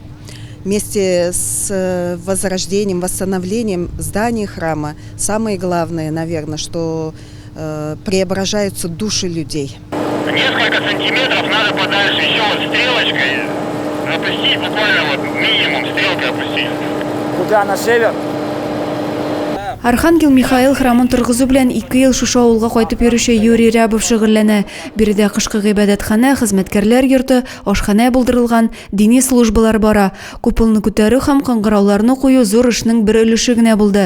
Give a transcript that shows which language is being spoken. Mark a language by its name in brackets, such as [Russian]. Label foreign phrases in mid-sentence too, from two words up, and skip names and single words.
[Russian] Вместе с возрождением, восстановлением здания храма, самое главное, наверное, что преображаются души людей. Несколько сантиметров надо подальше еще вот стрелочкой опустить, буквально вот минимум стрелкой опустить. Куда, на север? [Tatar] Архангел Михаил храмын торгызу белән 2 ел шушы авылга кайтып йөрүче Юрий Рябов шөгыльләнә. Биредә кышкы гыйбадәтханә, хезмәткәрләр йорты, ашханә булдырылган, дини службалар бара. Куполны күтәрү һәм кыңгырауларны кую зур эшнең бер өлеше генә булды.